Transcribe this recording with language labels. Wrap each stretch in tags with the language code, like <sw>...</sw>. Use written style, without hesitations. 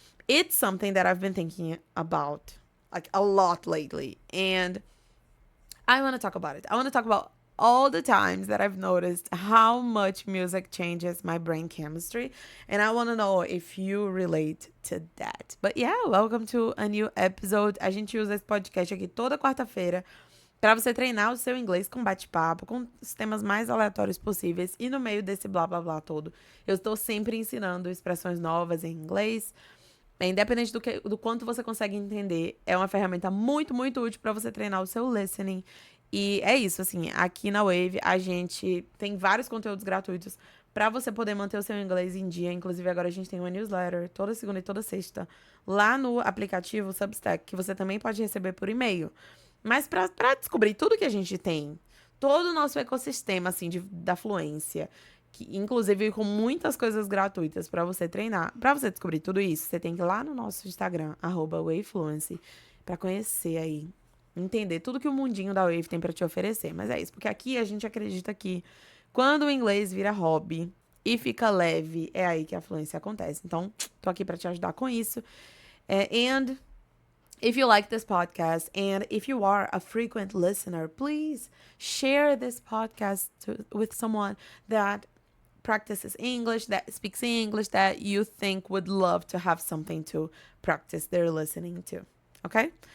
<en>It's something that I've been thinking about like a lot lately, and I want to talk about it. I want to talk about all the times that I've noticed how much music changes my brain chemistry. And I want to know if you relate to that. But yeah, welcome to a new episode.</en> <pt>A gente usa esse podcast aqui toda quarta-feira para você treinar o seu inglês com bate-papo, com os temas mais aleatórios possíveis. E no meio desse blá blá blá todo, eu estou sempre ensinando expressões novas em inglês. Independente do quanto você consegue entender, é uma ferramenta muito, muito útil para você treinar o seu listening. E é isso, assim, aqui na Wave a gente tem vários conteúdos gratuitos para você poder manter o seu inglês em dia. Inclusive, agora a gente tem uma newsletter toda segunda e toda sexta lá no aplicativo Substack, que você também pode receber por e-mail. Mas para descobrir tudo que a gente tem, todo o nosso ecossistema, assim, da fluência, que, inclusive com muitas coisas gratuitas para você treinar. Para você descobrir tudo isso, você tem que ir lá no nosso Instagram, @wavefluency, para conhecer aí, entender tudo que o mundinho da Wave tem para te oferecer. Mas é isso, porque aqui a gente acredita que quando o inglês vira hobby e fica leve, é aí que a fluência acontece. Então, tô aqui para te ajudar com isso.</pt> <en>And if you like this podcast and if you are a frequent listener, please share this podcast with someone that practices English, that speaks English, that you think would love to have something to practice their listening to. Okay?</en>